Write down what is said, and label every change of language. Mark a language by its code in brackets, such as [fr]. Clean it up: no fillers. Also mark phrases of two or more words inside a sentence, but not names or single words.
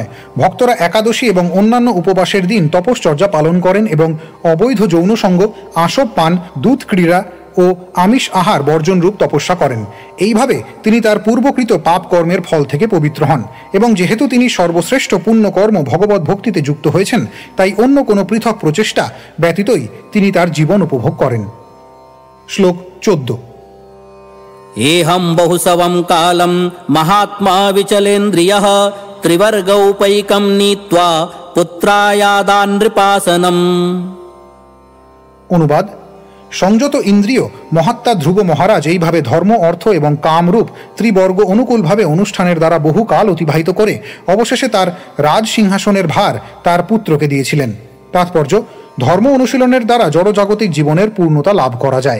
[bn] ভক্তরা একাদশী এবং অন্যান্য উপবাসের দিন তপশ্চর্যা পালন করেন এবং অবৈধ যৌনসঙ্গ, আসব পান, দুধ ক্রীড়া ও আমিষ আহার বর্জনরূপ তপস্যা করেন। এইভাবে তিনি তার পূর্বকৃত পাপ কর্মের ফল থেকে পবিত্র হন, এবং যেহেতু তিনি সর্বশ্রেষ্ঠ পুণ্যকর্ম ভগবত ভক্তিতে যুক্ত হয়েছেন, তাই অন্য কোনো পৃথক প্রচেষ্টা ব্যতীতই তিনি তার জীবন উপভোগ করেন। শ্লোক 14। [sa] एहं बहुसवं कालं महात्मा विचलेन्द्रियः त्रिवर्गौपैकं नीत्वा पुत्रायादान् नृपासनम्। [bn] অনুবাদ: সংযত ইন্দ্রিয় মহাত্মা ধ্রুব মহারাজ এইভাবে ধর্ম, অর্থ এবং কামরূপ ত্রিবর্গ অনুকূলভাবে অনুষ্ঠানের দ্বারা বহুকাল অতিবাহিত করে অবশেষে তার রাজ সিংহাসনের ভার তার পুত্রকে দিয়েছিলেন। তাৎপর্য: ধর্ম অনুশীলনের দ্বারা জড়জাগতিক জীবনের পূর্ণতা লাভ করা যায়।